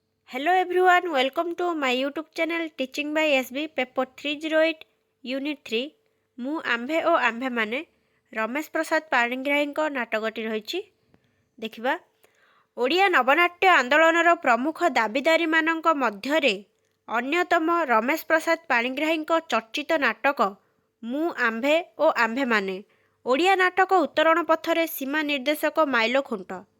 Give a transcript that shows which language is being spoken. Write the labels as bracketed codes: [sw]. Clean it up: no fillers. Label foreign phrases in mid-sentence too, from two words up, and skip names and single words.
[en] Hello everyone, welcome to my YouTube channel Teaching by SB Paper 308 Unit 3 [or] ମୁଁ ଆମ୍ଭେ ଓ ଆମ୍ଭେମାନେ ରମେଶ ପ୍ରସାଦ ପାଣିଗ୍ରାହୀଙ୍କ ନାଟକଟି ରହିଛି। ଦେଖିବା। ଓଡ଼ିଆ ନବନାଟ୍ୟ ଆନ୍ଦୋଳନର ପ୍ରମୁଖ ଦାବିଦାରୀମାନଙ୍କ ମଧ୍ୟରେ ଅନ୍ୟତମ ରମେଶ ପ୍ରସାଦ ପାଣିଗ୍ରାହୀଙ୍କ ଚର୍ଚ୍ଚିତ ନାଟକ ମୁଁ ଆମ୍ଭେ ଓ ଆମ୍ଭେମାନେ ଓଡ଼ିଆ ନାଟକ ଉତ୍ତରଣ ପଥରେ ସୀମା ନିର୍ଦ୍ଦେଶକ ମାଇଲ ଖୁଣ୍ଟ।